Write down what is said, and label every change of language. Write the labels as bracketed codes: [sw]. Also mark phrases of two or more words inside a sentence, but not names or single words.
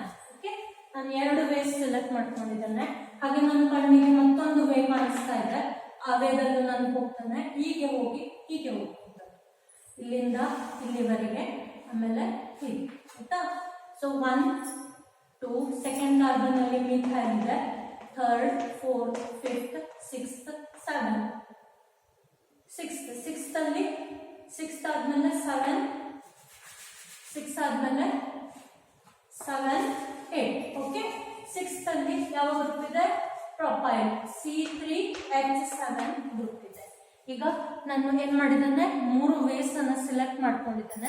[kn] ಓಕೆ, ನಾನು 2 [en] ways select [kn] ಮಾಡ್ಕೊಂಡಿದ್ದೇನೆ. ಹಾಗೆ ನನ್ನ ಕಣ್ಣಿಗೆ ಮತ್ತೊಂದು ವೇ ಕಾಣಿಸ್ತಾ ಇದೆ, ಆ ವೇದಲ್ಲೂ ನಾನು ಹೋಗ್ತಾನೆ. ಹೀಗೆ ಹೋಗಿ ಹೋಗ್ತಾನೆ, ಇಲ್ಲಿಂದ ಇಲ್ಲಿವರೆಗೆ, ಆಮೇಲೆ ಹೀಗೆ. ಆಯ್ತಾ? ಸೊ 1 2. [en] second carbon [kn] ಅಲ್ಲಿ ಮಿಥೈಲ್ ಇದೆ 3rd 4th 5th 6th 7. 6th ಅಲ್ಲಿ 6th ಆದ್ಮೇಲೆ 7 6 ಆದ್ಮೇಲೆ 7 8. ಓಕೆ, 6th ಅಲ್ಲಿ ಯಾವ ಗ್ರೂಪ್ ಇದೆ, [en] propyl C3H7 group [kn] ಇದೆ. ಈಗ ನಾನು ಏನ್ ಮಾಡಿದ್ದೇನೆ, 3 ವೇಸ್ ಅನ್ನ ಸಿಲೆಕ್ಟ್ ಮಾಡ್ಕೊಂಡಿದ್ದೇನೆ.